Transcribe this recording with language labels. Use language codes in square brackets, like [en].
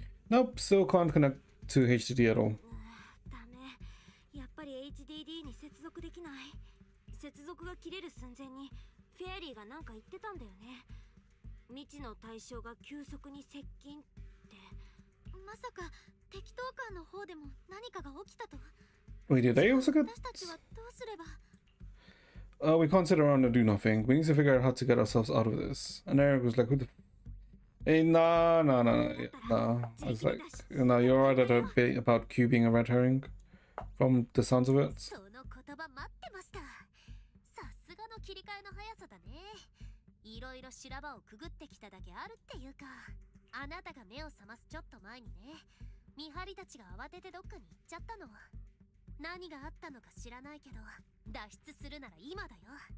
[en] Nope, still can't connect to HDD at all. [ja] やっぱり HDD に接続できない。接続が切れる寸前にフェアリーがなんか言ってたんだよね。未知の対象が急速に接近って。まさか敵闘官の方でも何かが起きたと。 [en] Wait, did they also get? [ja] 私たちはどうすれば。 [en] We can't sit around and do nothing. We need to figure out how to get ourselves out of this. And Eric was like, "Who the?" Hey, nah. I was like, no, you're right at a bit about Q being a red herring, from the sounds of it. [ja] その言葉待ってました。さすがの切り替えの速さだね。いろいろ修羅場をくぐってきただけあるっていうか。あなたが目を覚ますちょっと前にね、見張りたちが慌ててどっかに行っちゃったの。何があったのか知らないけど、脱出するなら今だよ。